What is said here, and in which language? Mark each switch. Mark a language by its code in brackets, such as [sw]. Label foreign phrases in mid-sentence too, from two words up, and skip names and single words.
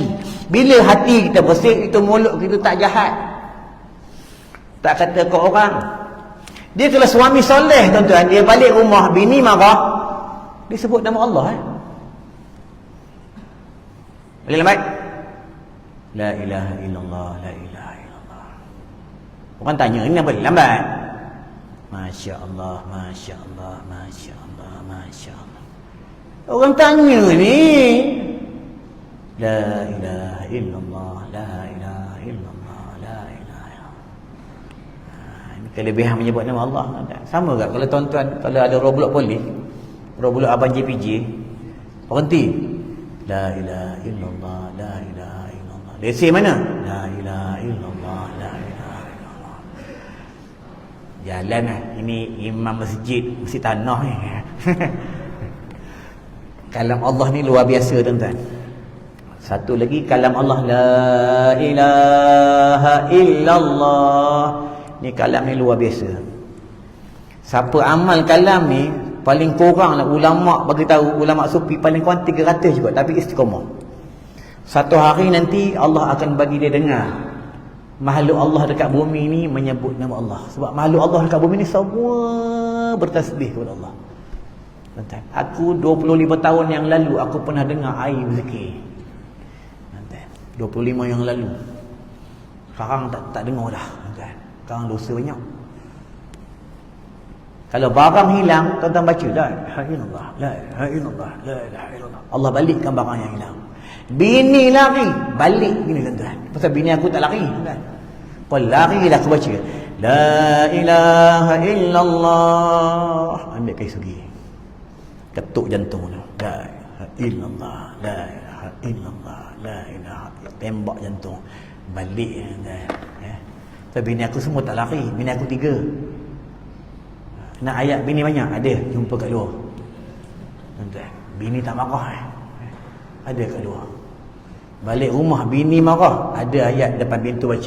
[ms] Bila hati kita bersih, itu mulut kita tak jahat, tak kata ke orang. Dia kalau suami soleh, tuan-tuan, dia balik rumah, bini marah, dia sebut nama Allah. Boleh lambat? [ar] لا إله إلا الله، لا إله إلا الله. [ms] Orang tanya, ini apa lambat? [ar] ما شاء الله، ما شاء الله، ما شاء الله، ما شاء الله. [ms] Orang tanya ni, [ar] لا إله إلا الله، لا إله إلا الله، لا إله إلا الله. [ms] Ini kelebihan menyebut nama Allah. Sama tak kalau tuan-tuan, kalau ada Roblox polis, Roblox abang JPJ, berhenti. [ar] لا إله إلا الله، لا إله إلا الله. [ms] Lesen mana? [ar] لا إله إلا الله، لا إله إلا الله. [ms] Jalan lah. Ini imam masjid tanah ni. Kalam Allah ni luar biasa tuan-tuan. Satu lagi kalam Allah, [ar] لا إله إلا الله. [ms] Ni kalam ni luar biasa. Siapa amal kalam ni, paling kurang lah ulama' bagi tahu, ulama' sufi paling kurang 300 juga, tapi istiqamah. Satu hari nanti Allah akan bagi dia dengar makhluk Allah dekat bumi ni menyebut nama Allah. Sebab makhluk Allah dekat bumi ni semua bertasbih kepada Allah. Aku 25 tahun yang lalu aku pernah dengar air berzikir. 25 yang lalu. Sekarang tak dengar dah. Sekarang dosa banyak. Kalau barang hilang, tuan-tuan baca [ar] لا إله إلا الله، لا إله إلا الله، لا إله إلا الله. [ms] Allah balikkan barang yang hilang. Bini lari, balik bini tuan-tuan. Pasal bini aku tak lari, tuan. Kau lari lah aku baca. [ar] لا إله إلا الله. [ms] Ambil kayu sugi. Ketuk jantung tu. [ar] لا إله إلا الله، لا إله إلا الله، لا إله. [ms] Tembak jantung. Balik tuan. Pasal bini aku semua tak lari, bini aku 3. Nak ayat bini banyak? Ada, jumpa kat luar. Tuan-tuan, bini tak marah ada kat luar. Balik rumah bini marah, ada ayat depan pintu baca.